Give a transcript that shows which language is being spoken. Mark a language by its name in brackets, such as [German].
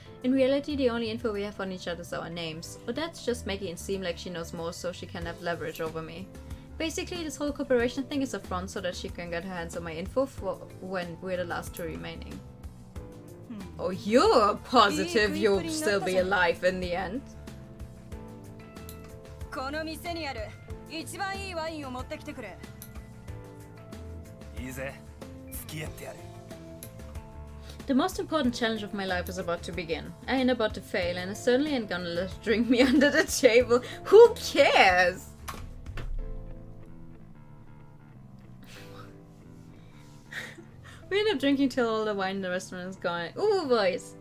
[English] In reality, the only info we have on each other is our names. Odette's just making it seem like she knows more so she can have leverage over me. Basically, this whole cooperation thing is a front so that she can get her hands on my info for when we're the last two remaining. Oh, you're positive you'll still be alive in the end? [Japanese] この店にある一番いいワインを持ってきてくれ。いいぜ、付き合ってやる。 [English] The most important challenge of my life is about to begin. I ain't about to fail, and I certainly ain't gonna let her drink me under the table. Who cares? We end up drinking till all the wine in the restaurant is gone. Ooh, boys.